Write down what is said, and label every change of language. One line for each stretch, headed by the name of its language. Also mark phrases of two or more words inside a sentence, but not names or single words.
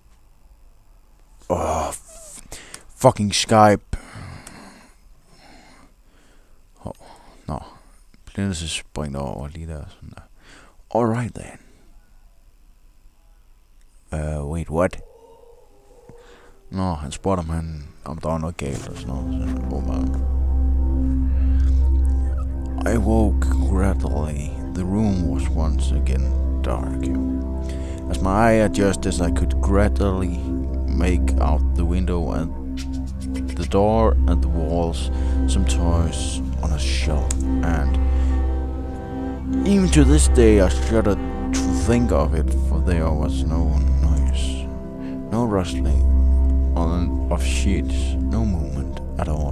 English: Oh, fucking Skype. Oh, no.
Danish: Bliver så springet over lige der. Sådan der.
English: Alright then. Wait, what?
Danish: Nå, han spurgte om der var noget galt og sådan noget.
English: Så, oh man. I woke gradually. The room was once again dark. As my eye adjusted, I could gradually make out the window and the door and the walls, some toys on a shelf, and Even to this day I shudder to think of it, for there was no noise, no rustling of sheets, no movement at all.